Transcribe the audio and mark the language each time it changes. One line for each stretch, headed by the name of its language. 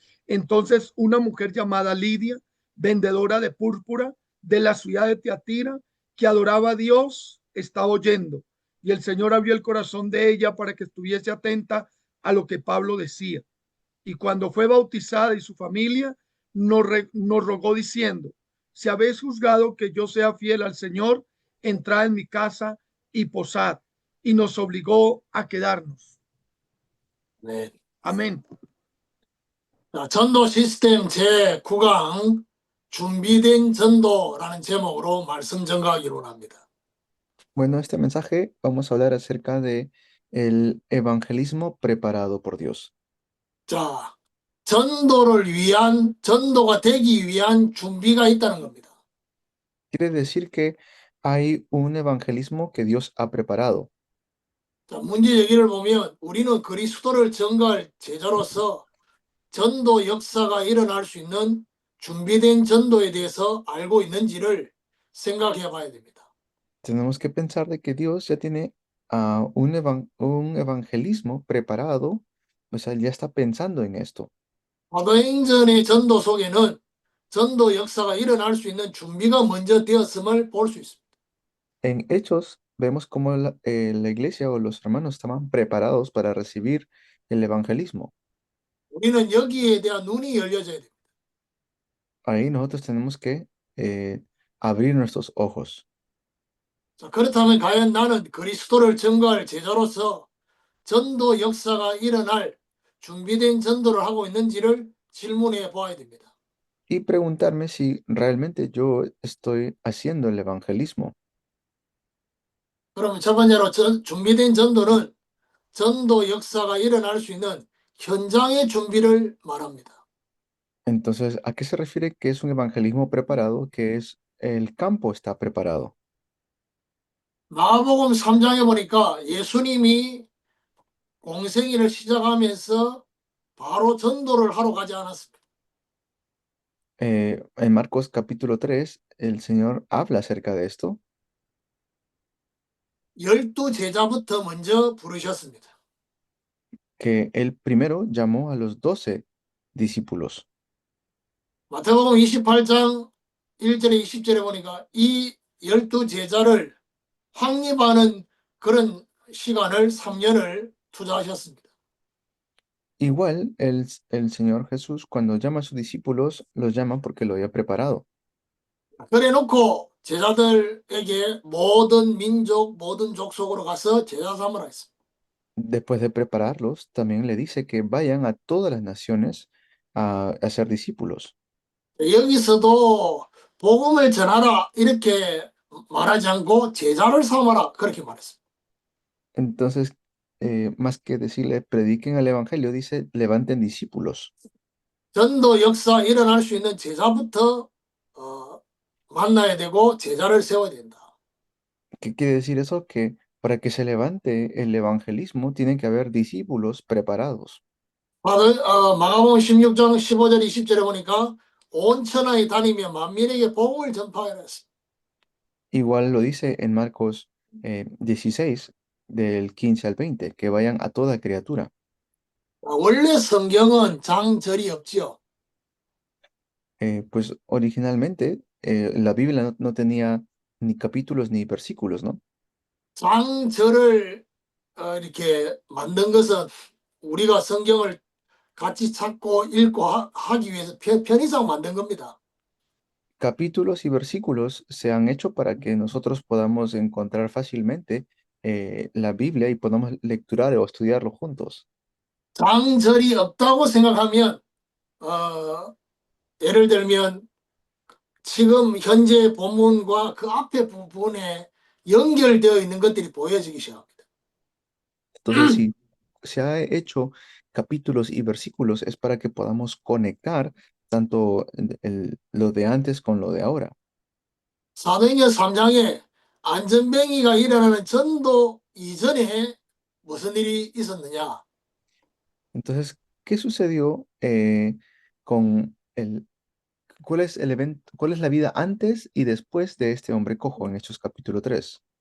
Spanish: Entonces una mujer llamada Lidia, vendedora de púrpura, de la ciudad de Teatira, que adoraba a Dios, estaba oyendo, y el Señor abrió el corazón de ella para que estuviese atenta a lo que Pablo decía. Y cuando fue bautizada y su familia, nos rogó diciendo: si habéis juzgado que yo sea fiel al Señor, entrad en mi casa y posad. Y nos obligó a quedarnos.
Korean: 네.
Spanish: Amén.
Korean: 자, 전도 시스템 제9강 준비된 전도라는 제목으로 말씀 전가하기로 합니다.
Spanish: Bueno, este mensaje vamos a hablar acerca de el evangelismo preparado por Dios.
Korean: 자, 전도가 되기 위한 준비가 있다는 겁니다.
Spanish: Quiere decir que hay un evangelismo que Dios ha preparado.
Korean: 자, 문제 제기를 보면 우리는 그리스도를 전가할 제자로서 전도 역사가 일어날 수 있는 준비된 전도에 대해서 알고 있는지를 생각해 봐야 됩니다.
Spanish: Tenemos que pensar de que Dios ya tiene un evangelismo preparado, o sea, ya está pensando en esto.
Korean: 사도행전의 전도 속에는 전도 역사가 일어날 수 있는 준비가 먼저 되었음을 볼 수 있습니다.
Spanish: En Hechos vemos cómo la iglesia o los hermanos estaban preparados para recibir el evangelismo.
Korean: 우리는 여기에 대한 눈이 열려져야 됩니다.
Spanish: Ahí nosotros tenemos que abrir nuestros ojos.
Korean: 자, 그렇다면 과연 나는 그리스도를 전가할 제자로서 전도 역사가 일어날 준비된 전도를 하고 있는지를 질문해 보아야 됩니다.
Spanish: Y preguntarme si realmente yo estoy haciendo el evangelismo.
Korean: 그러면 첫 번째로 준비된 전도는 전도 역사가 일어날 수 있는 현장의 준비를 말합니다.
Spanish: Entonces, ¿a qué se refiere que es un evangelismo preparado? Que es el campo está preparado.
Korean: 마가복음 3장에 보니까 예수님이 공생일을 시작하면서 바로 전도를 하러 가지 않았습니다.
Spanish: En Marcos capítulo 3, el Señor habla acerca de esto,
Korean: 12 제자부터 먼저 부르셨습니다.
Spanish: que Él primero llamó a los 12 discípulos.
Korean: 마태복음 28장 1절에 20절에 보니까 이 12 제자를 확립하는 그런 시간을 3년을 투자하셨습니다.
Spanish: Igual el Señor Jesús, cuando llama a sus discípulos, los llama porque lo había preparado.
Korean: 그래 놓고 제자들에게 모든 민족, 모든 족속으로 가서 제자 삼으라 했습니다.
Spanish: Después de prepararlos, también le dice que vayan a todas las naciones a ser discípulos.
Korean: 여기서도 복음을 전하라 이렇게 말하지 않고 제자를 삼아라 그렇게 말했습니다.
Spanish: Entonces, más que decirle prediquen el evangelio, dice levanten discípulos.
Korean: 전도 역사 일어날 수 있는 제자부터 만나야 되고 제자를 세워야 된다.
Spanish: ¿Qué quiere decir eso? Que para que se levante el evangelismo, tienen que haber discípulos preparados.
Korean: 마가복음 16장 15절 20절에 보니까 온 천하에 다니며 만민에게 복음을 전파하라 했습니다.
Spanish: Igual lo dice en Marcos 16, del 15 al 20, que vayan a toda criatura.
Korean: 원래 성경은 장절이 없지요.
Spanish: Pues originalmente la Biblia no tenía ni capítulos ni versículos, ¿no?
Korean: 장절을 이렇게 만든 것은 우리가 성경을 같이 찾고 읽고 하기 위해서 편의상 만든 겁니다.
Spanish: Capítulos y versículos se han hecho para que nosotros podamos encontrar fácilmente la Biblia y podamos lecturar o estudiarlo juntos.
Korean: 장절이 없다고 생각하면 예를 들면 지금 현재 본문과 그 앞에 부분에 연결되어 있는 것들이 보여지기 시작합니다.
Spanish: Entonces, si se ha hecho capítulos y versículos, es para que podamos conectar tanto lo de antes con lo de ahora.
Korean: 사도행전 3장에 안전뱅이가 일어나는 전도 이전에 무슨 일이 있었느냐?
Spanish: Entonces, ¿qué sucedió con cuál es el evento, cuál es la vida antes y después de este hombre cojo en Hechos capítulo 3?